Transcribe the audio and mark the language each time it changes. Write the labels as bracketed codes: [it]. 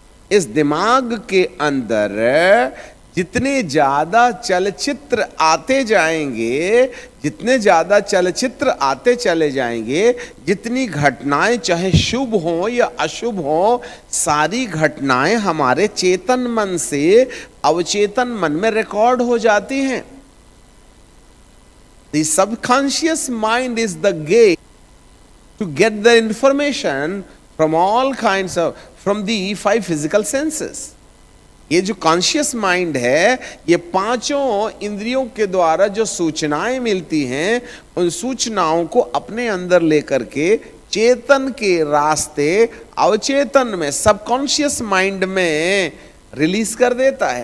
[hi] इस दिमाग के अंदर जितने ज्यादा चलचित्र आते जाएंगे, जितने ज्यादा चलचित्र आते चले जाएंगे, जितनी घटनाएं चाहे शुभ हो या अशुभ हो, सारी घटनाएं हमारे चेतन मन से अवचेतन मन में रिकॉर्ड हो जाती हैं। [en] The subconscious mind is the gate to get the information from all kinds of, from the 5 physical senses. [hi] ये जो कॉन्शियस माइंड है, ये 5 इंद्रियों के द्वारा जो सूचनाएं मिलती हैं, उन सूचनाओं को अपने अंदर लेकर के चेतन के रास्ते अवचेतन में, सबकॉन्शियस माइंड में रिलीज कर देता है।